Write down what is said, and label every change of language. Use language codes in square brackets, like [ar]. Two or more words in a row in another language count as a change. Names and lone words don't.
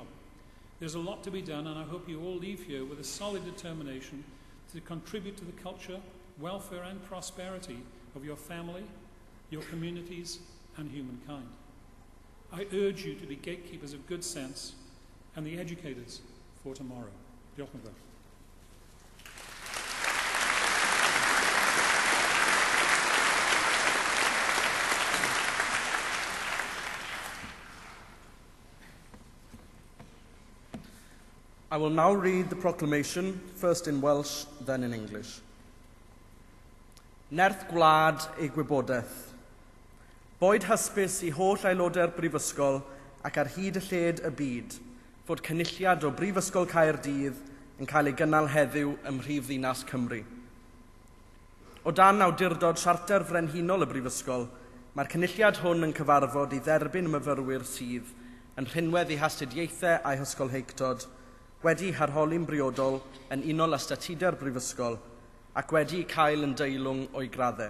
[en] There's a lot to be done, and I hope you all leave here with a solid determination to contribute to the culture, welfare and prosperity of your family, your communities and humankind. I urge you to be gatekeepers of good sense and the educators for tomorrow. [cy] Diolch yn fawr. [en] I will now read the proclamation, first in Welsh, then in English. [cy] Nerth gwlad ei gwybodaeth. Boed hysbys i holl aelodau'r brifysgol ac ar hyd y lled y byd, fod cynulliad o Brifysgol Caerdydd yn cael ei gynnal heddiw ym Mhrifddinas Cymru. O dan awdurdod Siarter Frenhinol y Brifysgol, mae'r cynulliad hwn yn cyfarfod i dderbyn y myfyrwyr sydd yn rhinwedd i hastudiaethau a'u hysgolheictod, wedi harholi'n briodol yn unol â statudau'r Brifysgol ac wedi cael yn deilwng o'i graddau.